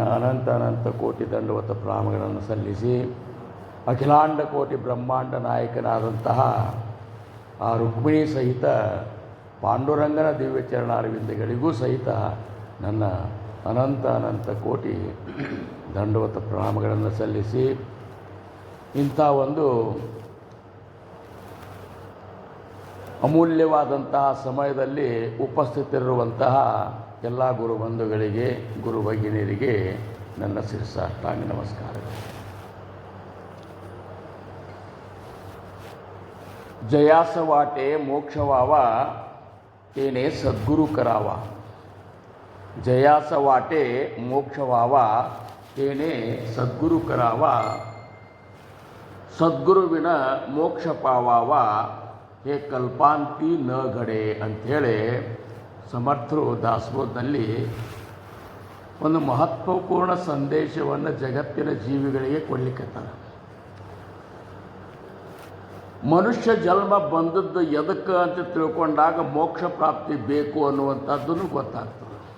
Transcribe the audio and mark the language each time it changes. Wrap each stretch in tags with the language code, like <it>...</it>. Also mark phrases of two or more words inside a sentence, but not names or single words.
<kn>ಅನಂತ ಅನಂತ ಕೋಟಿ ದಂಡವತ ಪ್ರಣಾಮಗಳನ್ನು ಸಲ್ಲಿಸಿ, ಅಖಿಲಾಂಡ ಕೋಟಿ ಬ್ರಹ್ಮಾಂಡ ನಾಯಕನಾದಂತಹ ಆ ರುಕ್ಮಿಣಿ ಸಹಿತ ಪಾಂಡುರಂಗನ ದಿವ್ಯ ಚರಣಾರವಿಂದಗಳಿಗೂ ಸಹಿತ ನನ್ನ ಅನಂತ ಅನಂತ ಕೋಟಿ ದಂಡವತ ಪ್ರಣಾಮಗಳನ್ನು ಸಲ್ಲಿಸಿ, ಇಂಥ ಒಂದು ಅಮೂಲ್ಯವಾದಂತಹ ಸಮಯದಲ್ಲಿ ಉಪಸ್ಥಿತರಿರುವಂತಹ ಎಲ್ಲ ಗುರುಬಂಧುಗಳಿಗೆ, ಗುರು ಭಗಿನಿಯರಿಗೆ ನನ್ನ ಶಿರಸಾಷ್ಟಾಂಗ ನಮಸ್ಕಾರಗಳು.</kn> <mr>जयास वाटे मोक्ष व्हावा तेने सद्गुरु करावा. जयास वाटे मोक्ष व्हावा तेने सद्गुरु करावा. सद्गुरुविण मोक्ष पावावा हे कल्पांती न घडे</mr> <kn>ಅಂಥೇಳಿ ಸಮರ್ಥರು ದಾಸಬೋಧದಲ್ಲಿ ಒಂದು ಮಹತ್ವಪೂರ್ಣ ಸಂದೇಶವನ್ನು ಜಗತ್ತಿನ ಜೀವಿಗಳಿಗೆ ಕೊಡಲಿಕ್ಕತ್ತಾರೆ. ಮನುಷ್ಯ ಜನ್ಮ ಬಂದದ್ದು ಎದಕ್ಕೆ ಅಂತ ತಿಳ್ಕೊಂಡಾಗ ಮೋಕ್ಷ ಪ್ರಾಪ್ತಿ ಬೇಕು ಅನ್ನುವಂಥದ್ದನ್ನು ಗೊತ್ತಾಗ್ತದೆ.</kn>